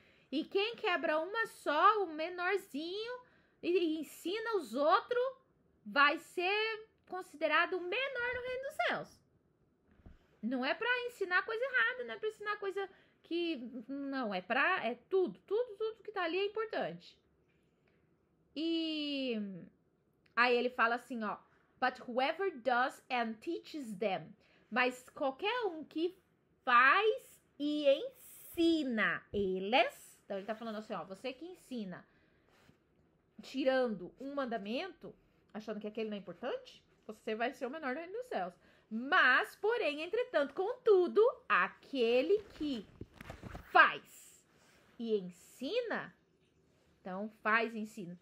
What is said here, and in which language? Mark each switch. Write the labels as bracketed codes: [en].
[pt] E quem quebra uma só, o menorzinho, e ensina os outros, vai ser considerado o menor no reino dos céus. Não é pra ensinar coisa errada, não é pra ensinar coisa que... Não, é tudo que tá ali é importante. E aí ele fala assim, ó. [en] But whoever does and teaches them. [pt] Mas qualquer um que faz e ensina eles... Então ele tá falando assim, ó. Você que ensina tirando um mandamento, achando que aquele não é importante, você vai ser o menor do reino dos céus. Mas, porém, entretanto, contudo, aquele que faz e ensina, então faz e ensina.